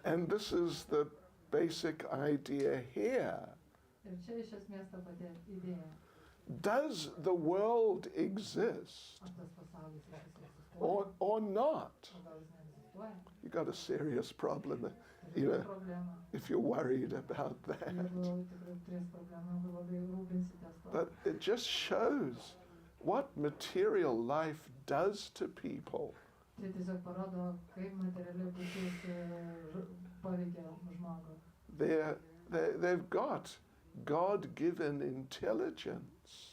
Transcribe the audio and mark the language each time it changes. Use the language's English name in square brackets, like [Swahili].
[English] And this is the basic idea here. [Lithuanian] Ir čia iš esmės ta pati idėja. [English] Does the world exist [Lithuanian] Ar tas pasaulis egzistuoja, [English] or not? [Lithuanian] o gal jis neegzistuoja? [English] You got a serious problem, [Lithuanian] Tai problema. [English] if you're worried about that. [Lithuanian] Jeigu tikrai turės problemą, jeigu labai rūpinsitės to. [English] But it just shows what material life does to people. [Lithuanian] Tai tiesiog parodo, kaip materiali būtis paveikia žmogų. [English] They've got God-given intelligence.